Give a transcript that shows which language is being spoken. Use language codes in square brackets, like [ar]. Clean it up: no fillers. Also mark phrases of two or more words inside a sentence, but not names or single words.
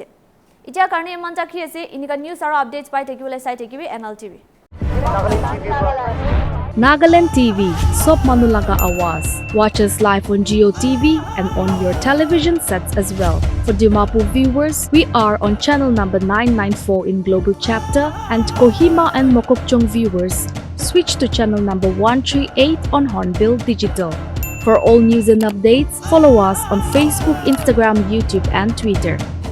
[nag] Ita karne iman takhi ase inika news aro updates pai thakibole sai thakibi Nltv. Nagaland TV, Sop Manulaga Awas. [en] Watch us live on Geo TV and on your television sets as well. For Dimapur viewers, we are on channel number 994 in Global Chapter, and Kohima and Mokokchung viewers, switch to channel number 138 on Hornbill Digital. For all news and updates, follow us on Facebook, Instagram, YouTube, and Twitter.